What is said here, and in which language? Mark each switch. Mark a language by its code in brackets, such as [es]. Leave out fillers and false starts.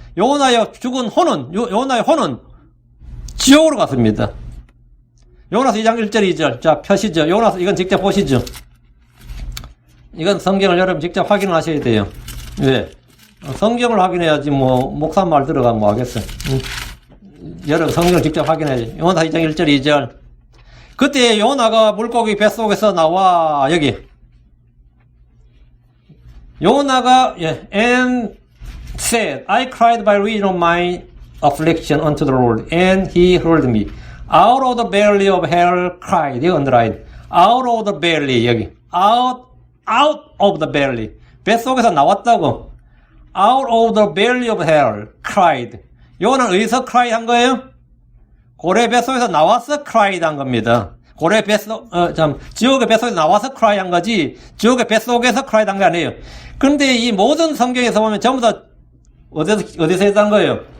[ko] 요나의 죽은 혼은 요나의 혼은 지옥으로 갔습니다. 요나서 2장 1절 2절 자 펴시죠. 요나서 이건 직접 보시죠. 이건 성경을 여러분 직접 확인을 하셔야 돼요. 왜? 성경을 확인해야지 뭐 목사 말 들어가면 뭐 하겠어. 여러분 성경을 직접 확인해야지. 요나 2장 1절 2절 그때 요나가 물고기 뱃속에서 나와 여기 요나가 [en] and said, I cried by reason of my affliction unto the Lord, and he heard me. Out of the belly of hell cried. [ko] 이거 underline. [en] Out of the belly [ko] 여기. [en] Out of the belly. [ko] 뱃속에서 나왔다고. [en] Out of the belly of hell cried. [ko] 요거는 어디서 cry 한 거예요? 고래 뱃속에서 나와서 cried 한 겁니다. 고래 뱃속, 지옥의 뱃속에서 나와서 cry 한 거지, 지옥의 뱃속에서 cry 한 게 아니에요. 그런데 이 모든 성경에서 보면 전부 다 어디서 했다는 거예요?